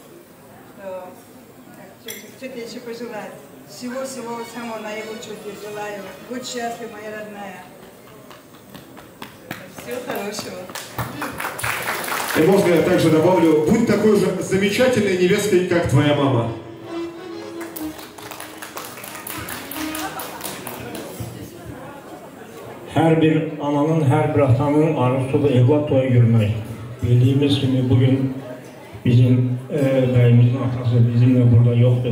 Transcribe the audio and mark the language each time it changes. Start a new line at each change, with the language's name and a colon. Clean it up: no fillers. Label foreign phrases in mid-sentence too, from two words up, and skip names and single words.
Russian: Что тебе еще пожелать? Всего самого наилучшего тебе желаю. Будь счастлива, моя родная. Всего хорошего. И можно я также добавлю, будь такой же замечательной невесткой, как твоя мама.
Azerbaijani: Hər bir ananın, hər bir atanın arzusu da evlat toyu görmək. Bildiğimiz kimi bugün bizim bəyimizin atası
Turkish: bizimle burada yoktur.